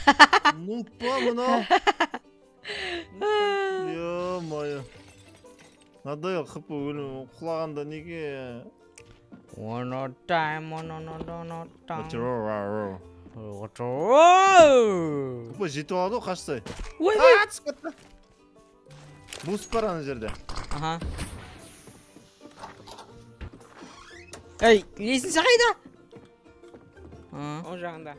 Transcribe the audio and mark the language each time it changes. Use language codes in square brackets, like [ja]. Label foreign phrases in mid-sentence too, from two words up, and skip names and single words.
[kk] Нупа мынау. [ru] Ё-моё. [kk] Надоел хп өлім құлағанда неге? [en] One more time, one [kk] Хп жетіп алады ғой қашсай. Ой, Түсіп кетті. Буст бар ана жерде. Аха. Ей, лесінші қайда? Оң жағында.